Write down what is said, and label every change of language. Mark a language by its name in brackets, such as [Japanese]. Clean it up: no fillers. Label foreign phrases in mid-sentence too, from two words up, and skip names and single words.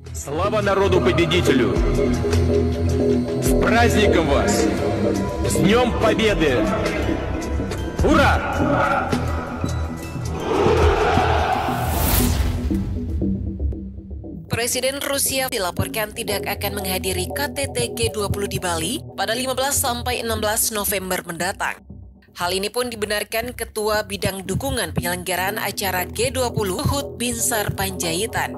[Russian] Слава народу-победителю! С праздником вас! С Днем Победы! Ура! [Indonesian] Presiden Rusia dilaporkan tidak akan menghadiri KTT G20 di Bali pada 15-16 November mendatang. Hal ini pun dibenarkan Ketua Bidang Dukungan Penyelenggaraan Acara G20 Luhut Binsar Panjaitan.